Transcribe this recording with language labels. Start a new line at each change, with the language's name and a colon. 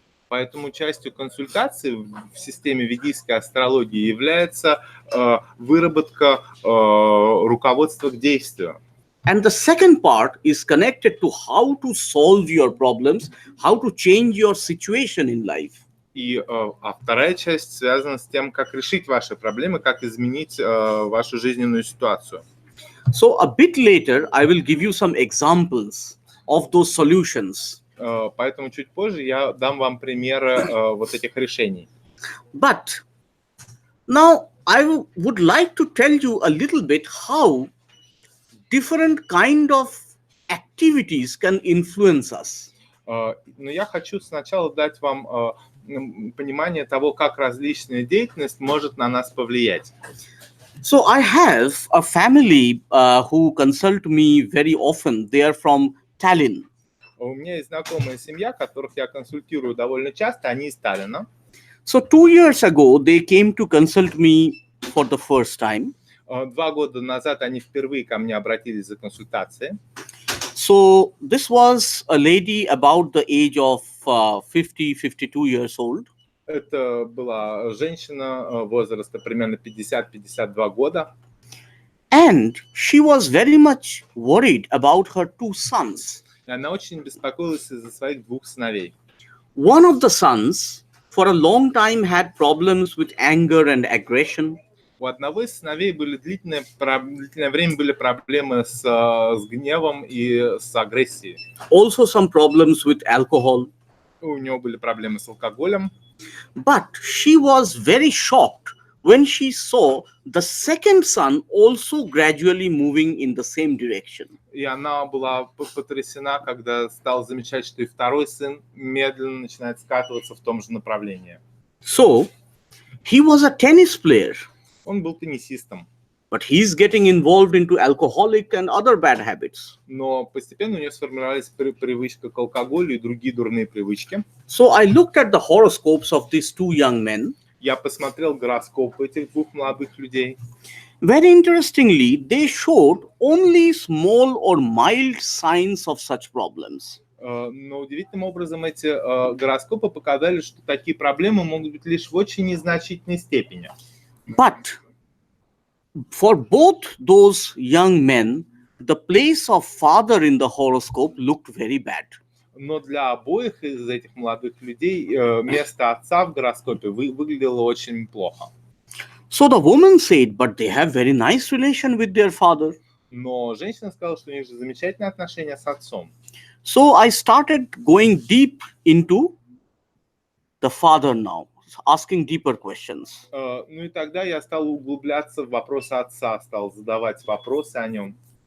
Russian: Поэтому частью консультации в системе ведической астрологии является выработка руководства к действию.
English: and the second part is connected to how to solve your problems, how to change your situation in life.
Russian: И вторая часть связана с тем, как решить ваши проблемы, как изменить вашу жизненную ситуацию.
English: So a bit later, I will give you some examples of those solutions.
Russian: Поэтому чуть позже я дам вам примеры вот этих решений.
English: But now I would like to tell you a little bit how different kind of activities can influence us.
Russian: Но я хочу сначала дать вам понимание того, как различная деятельность может на нас повлиять.
English: So I have a family who consult me very often. They are from Tallinn.
Russian: У меня есть знакомая семья, которых я консультирую довольно часто, они из Таллина.
English: So 2 years ago, they came to consult me for the first time.
Russian: 2 года назад они впервые ко мне обратились за консультацией.
English: So this was a lady about the age of 50-52 years old.
Russian: Это была женщина возраста примерно 50-52 года.
English: And she was very much worried about her 2 sons.
Russian: И она очень беспокоилась из-за своих 2 сыновей.
English: One of the sons, for a long time, had problems with anger and aggression.
Russian: У одного из сыновей были длительное время были проблемы с гневом и с агрессией.
English: Also some problems with alcohol.
Russian: У него были проблемы с алкоголем.
English: But she was very shocked when she saw the second son also gradually moving in the same direction.
Russian: И она была потрясена, когда стала замечать, что и второй сын медленно начинает скатываться в том же направлении.
English: So, he was a tennis player,
Russian: Он был теннисистом,
English: but he's getting involved into alcoholic and other bad habits.
Russian: но постепенно у него сформировалась привычка к алкоголю и другие дурные привычки.
English: So I looked at the horoscopes of these 2 young men.
Russian: Я посмотрел гороскопы этих 2 молодых людей.
English: Very interestingly, they showed only small or mild signs of such problems.
Russian: Но удивительным образом эти гороскопы показали, что такие проблемы могут быть лишь в очень незначительной степени.
English: But for both those young men, the place of father in the horoscope looked very bad.
Russian: Но для обоих из этих молодых людей место отца в гороскопе выглядело очень плохо.
English: So the woman said, but they have very nice relation with their father.
Russian: Но женщина сказала, что у них же замечательные отношения с отцом.
English: So I started going deep into the father now, asking deeper questions.
Russian: Ну и тогда я стал углубляться в вопросы отца, стал задавать вопросы о нем.